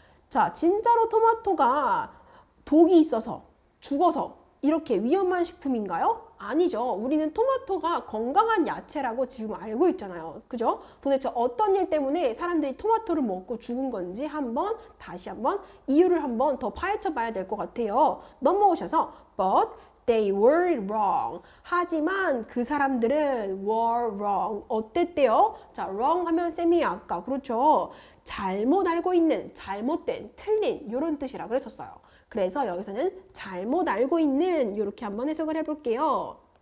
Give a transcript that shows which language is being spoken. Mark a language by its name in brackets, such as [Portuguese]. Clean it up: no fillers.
[Korean] 자, 진짜로 토마토가 독이 있어서 죽어서 이렇게 위험한 식품인가요? 아니죠. 우리는 토마토가 건강한 야채라고 지금 알고 있잖아요. 그죠? 도대체 어떤 일 때문에 사람들이 토마토를 먹고 죽은 건지 다시 한번 이유를 한번 더 파헤쳐 봐야 될 것 같아요. 넘어오셔서 [English] but they were wrong. [Korean] 하지만 그 사람들은 [English] were wrong. [Korean] 어땠대요? 자, wrong 하면 쌤이 아까 그렇죠. 잘못 알고 있는, 잘못된, 틀린 이런 뜻이라고 그랬었어요. 그래서 여기서는 잘못 알고 있는 이렇게 한번 해석을 해볼게요.